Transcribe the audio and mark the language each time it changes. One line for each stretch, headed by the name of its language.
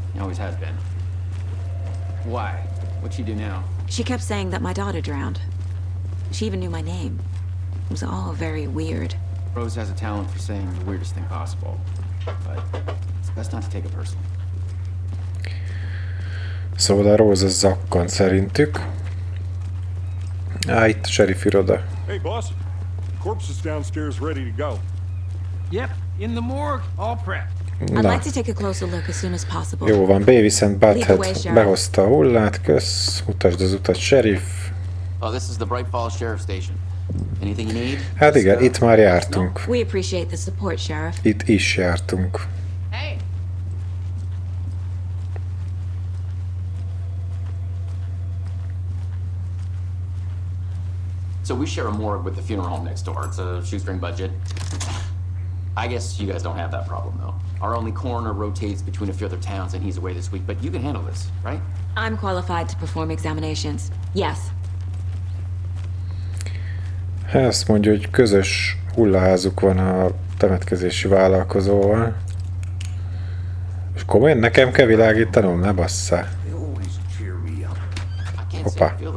English: Always has been. Why? What'd she do now? She kept saying that my daughter drowned. She even knew my name. It was all very weird. Rose has a talent for saying the weirdest thing possible. But it's best not to take it personally.
Hungarian: Szóval a Rose zakkant szerintük. Itt a sheriff iroda.
English: Hey, boss. Corpse is downstairs ready to go. Yep, in the morgue, all prepped. I'd like to take a closer look as soon as possible.
Hungarian: Jó van, Beavis and Butthead behozta a hullát, kösz. Mutasd az utat, sheriff.
English: Oh, this is the Bright Falls Sheriff Station. Anything you need?
Hungarian: Hát igen, itt már jártunk.
English: We appreciate the support, Sheriff.
Hungarian: Itt is jártunk.
English: Hey! So we share a morgue with the funeral home next door. It's a shoestring budget. I guess you guys don't have that problem, though. Our only coroner rotates between a few other towns, and he's away this week, but you can handle this, right? I'm qualified to perform examinations. Yes.
Hungarian: Ezt mondja, hogy közös hullaházuk van a temetkezési vállalkozóval. És komolyan nekem kell világítanom? Ne basszá. Hoppá.